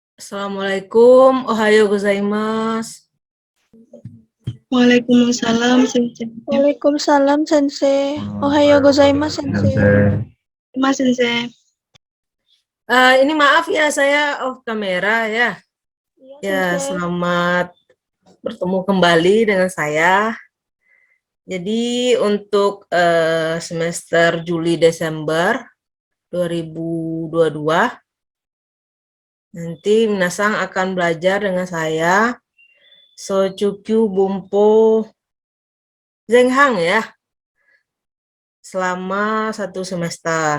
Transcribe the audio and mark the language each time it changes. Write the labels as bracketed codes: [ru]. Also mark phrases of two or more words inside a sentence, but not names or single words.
[ja] Assalamualaikum, おはようございます. [ar] Waalaikumsalam, Sensei. [ja] Waalaikumsalam, Sensei. おはようございます、先生. [id] Mas Sensei. Ini maaf ya, saya off kamera ya. Ya, Sensei. selamat bertemu kembali dengan saya. Jadi untuk semester Juli-Desember 2022, nanti minasang akan belajar dengan saya [ja] 初中級文法前半 [id] ya, selama 1 semester.